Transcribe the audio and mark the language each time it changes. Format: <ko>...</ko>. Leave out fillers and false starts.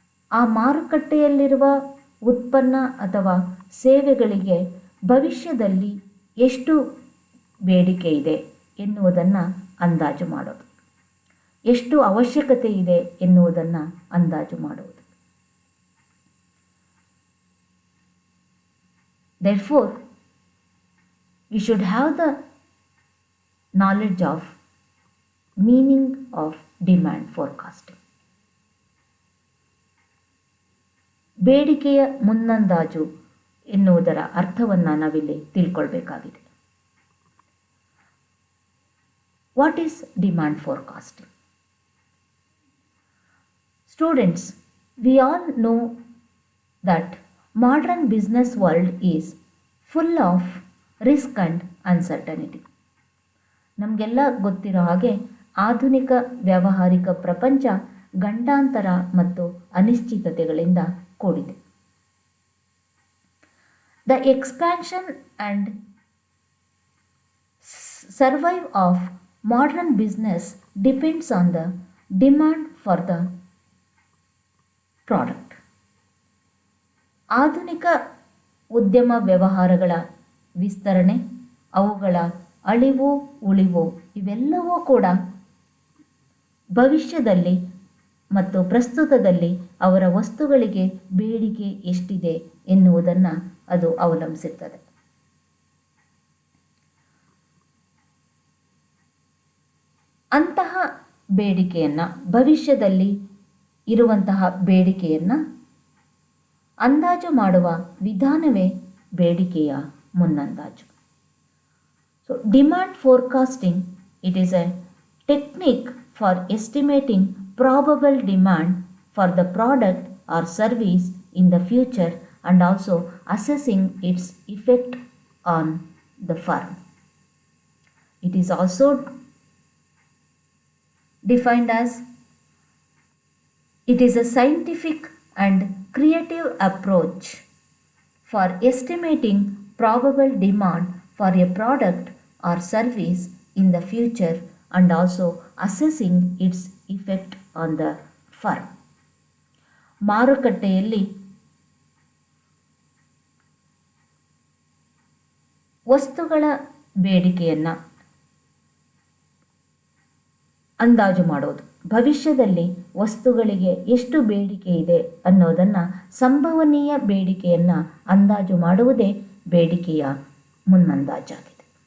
<kn>ಆ ಮಾರುಕಟ್ಟೆಯಲ್ಲಿರುವ ಉತ್ಪನ್ನ ಅಥವಾ ಸೇವೆಗಳಿಗೆ ಭವಿಷ್ಯದಲ್ಲಿ ಎಷ್ಟು ಬೇಡಿಕೆ ಇದೆ ಎನ್ನುವುದನ್ನು ಅಂದಾಜು ಮಾಡೋದು, ಎಷ್ಟು ಅವಶ್ಯಕತೆ ಇದೆ ಎನ್ನುವುದನ್ನು ಅಂದಾಜು ಮಾಡುವುದು.</kn> <en>Therefore, we should have the knowledge of meaning of demand forecasting.</en> <kn>ಬೇಡಿಕೆಯ ಮುನ್ನಂದಾಜು ಎನ್ನುವುದರ ಅರ್ಥವನ್ನು ನಾವಿಲ್ಲಿ ತಿಳ್ಕೊಳ್ಬೇಕಾಗಿದೆ.</kn> <en>What is demand forecasting? Students, we all know that modern business world is full of risk and uncertainty.</en> <kn>ನಮಗೆಲ್ಲ ಗೊತ್ತಿರೋ ಹಾಗೆ ಆಧುನಿಕ ವ್ಯಾವಹಾರಿಕ ಪ್ರಪಂಚ ಗಂಡಾಂತರ ಮತ್ತು ಅನಿಶ್ಚಿತತೆಗಳಿಂದ ಕೂಡಿದೆ.</kn> <en>The expansion and survival of modern business depends on the demand for the product.</en> <kn>ಆಧುನಿಕ ಉದ್ಯಮ ವ್ಯವಹಾರಗಳ ವಿಸ್ತರಣೆ, ಅವುಗಳ ಅಳಿವು ಉಳಿವು ಇವೆಲ್ಲವೂ ಕೂಡ ಭವಿಷ್ಯದಲ್ಲಿ ಮತ್ತು ಪ್ರಸ್ತುತದಲ್ಲಿ ಅವರ ವಸ್ತುಗಳಿಗೆ ಬೇಡಿಕೆ ಎಷ್ಟಿದೆ ಎನ್ನುವುದನ್ನು ಅದು ಅವಲಂಬಿಸಿರ್ತದೆ. ಅಂತಹ ಬೇಡಿಕೆಯನ್ನು, ಭವಿಷ್ಯದಲ್ಲಿ ಇರುವಂತಹ ಬೇಡಿಕೆಯನ್ನು ಅಂದಾಜು ಮಾಡುವ ವಿಧಾನವೇ ಬೇಡಿಕೆಯ ಮುನ್ನಂದಾಜು.</kn> <en>So demand forecasting, it is a technique for estimating probable demand for the product or service in the future and also assessing its effect on the firm. It is also defined as it is a scientific and creative approach for estimating probable demand for a product or service in the future and also assessing its effect on the firm.</en> <kn>ಮಾರುಕಟ್ಟೆಯಲ್ಲಿ ವಸ್ತುಗಳ ಬೇಡಿಕೆಯನ್ನು ಅಂದಾಜು ಮಾಡೋದು, ಭವಿಷ್ಯದಲ್ಲಿ ವಸ್ತುಗಳಿಗೆ ಎಷ್ಟು ಬೇಡಿಕೆ ಇದೆ ಅನ್ನೋದನ್ನು, ಸಂಭವನೀಯ ಬೇಡಿಕೆಯನ್ನು ಅಂದಾಜು ಮಾಡುವುದೇ ಬೇಡಿಕೆಯ ಮುನ್ನಂದಾಜಾಗಿದೆ.</kn>